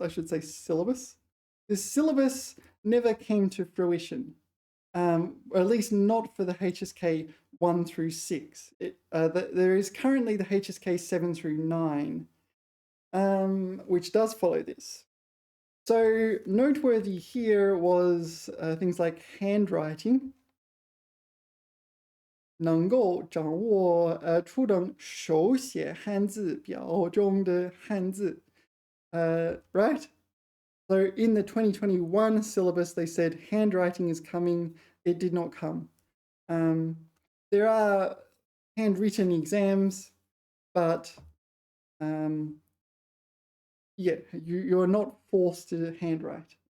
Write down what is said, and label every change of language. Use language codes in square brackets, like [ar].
[en] I should say syllabus. This syllabus never came to fruition, or at least not for the HSK 1 through 6. There is currently the HSK 7 through 9, which does follow this. So noteworthy here was things like handwriting. [zh] 能够掌握初等手写汉字表中的汉字. [en] Right? So in the 2021 syllabus, they said handwriting is coming. It did not come. There are handwritten exams, but yeah, you're not forced to handwrite.